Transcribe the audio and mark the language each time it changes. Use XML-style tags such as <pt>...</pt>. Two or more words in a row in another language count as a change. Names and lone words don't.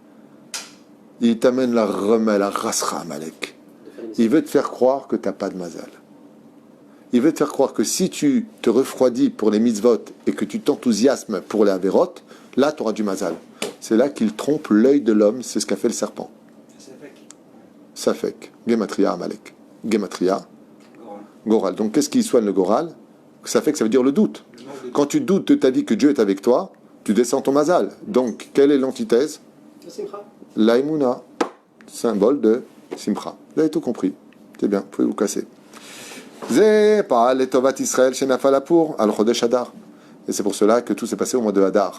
<fr>Il t'amène la remelle, la rasra Amalek. Il veut te faire croire que tu n'as pas de Mazal. Il veut te faire croire que si tu te refroidis pour les mitzvot et que tu t'enthousiasmes pour les averot, là tu auras du Mazal. C'est là qu'il trompe l'œil de l'homme, c'est ce qu'a fait le serpent.</fr> <he>ספק. גימטריה עמלק. גימטריה גורל.</he> <fr>Donc qu'est-ce qui soigne le Goral? Safek, ça veut dire le doute. Quand tu doutes de ta vie que Dieu est avec toi, tu descends ton Mazal. Donc quelle est l'antithèse? L'aïmouna, symbole de Simcha. Vous avez tout compris. C'est bien, vous pouvez vous casser. Et c'est pour cela que tout s'est passé au mois de Hadar.</fr>